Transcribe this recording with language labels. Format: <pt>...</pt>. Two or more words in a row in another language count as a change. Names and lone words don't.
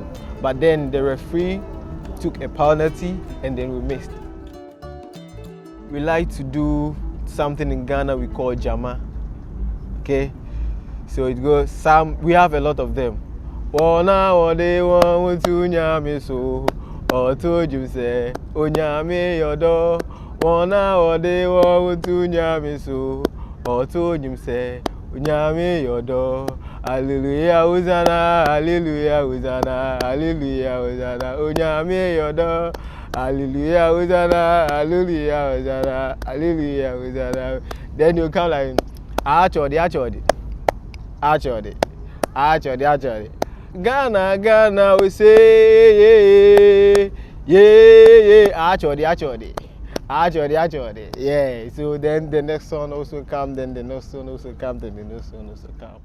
<en>But then the referee took a penalty, and then we missed. We like to do something in Ghana we call jama. Okay, so it goes. We have a lot of them. Say,</en> <ak>Onyame yodo, wana ode wo tunyame so, say, Onyame yodo, hallelujah Hosanna, hallelujah Hosanna, hallelujah Hosanna, Onyame yodo, hallelujah Hosanna, hallelujah Hosanna, hallelujah Hosanna.</ak> <en>Then you come like, achodi. Ghana, we say, yeah, achodi. Yeah, so then the next one also come, then the next one also come, then the next one also come.</en>